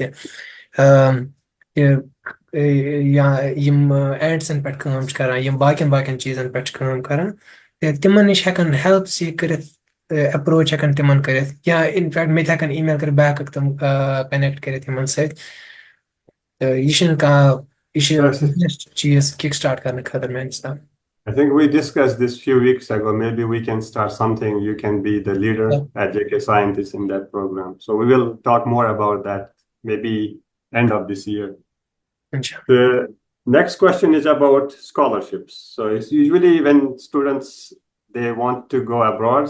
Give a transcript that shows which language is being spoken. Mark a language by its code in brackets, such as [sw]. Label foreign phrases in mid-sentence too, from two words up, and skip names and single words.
[ks] ییٚتہِ یا یِم اینٹسن پٮ۪ٹھ کٲم چھِ کران یِم باقین چیٖزن پٮ۪ٹھ چھِ کٲم کران تہٕ تِمن نِش ہٮ۪کان [en] help seek [ks] کٔرِتھ اپروچ ہٮ۪کان تِمن کٔرِتھ یا اِنفیکٹ مےٚ تہِ ہٮ۪کان ای میل کٔرِتھ بہٕ ہٮ۪ککھ تِم کنیکٹ کٔرِتھ یِمن سۭتۍ تہٕ یہِ چھُنہٕ کانٛہہ یہِ چھُ بیسٹ چیٖز [en] kick start [ks] کرنہٕ خٲطرٕ میانہِ حسابہٕ. [en] I think we discussed this few weeks ago. Maybe we can start something. You can be the leader at JK Scientists in that program. So we will talk more about that maybe end of this year. The next question is about scholarships. So it's usually when students, they want to go abroad.